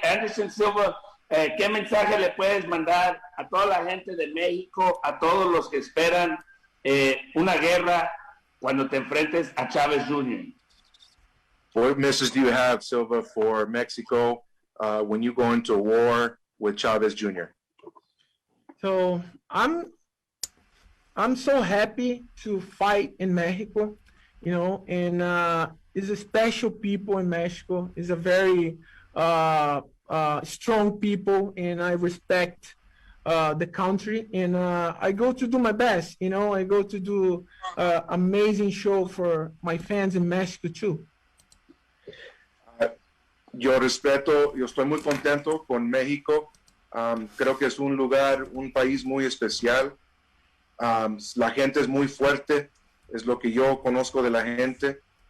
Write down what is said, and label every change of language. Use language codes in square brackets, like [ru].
[es] Anderson Silva, ¿qué mensaje le puedes mandar a toda la gente de México, a todos los que esperan una guerra cuando te enfrentes a Chavez Jr.? [en] What message do you have, Silva, for Mexico when you go into war with Chavez Jr.? So I'm so happy to fight in Mexico, and it's a special people in Mexico. It's a very strong people, and I respect the country, and I go to do my best. I go to do amazing show for my fans in Mexico too. [es] Yo estoy muy contento con México. Creo que es un país muy especial. La gente es muy fuerte, es lo que yo conozco de la gente.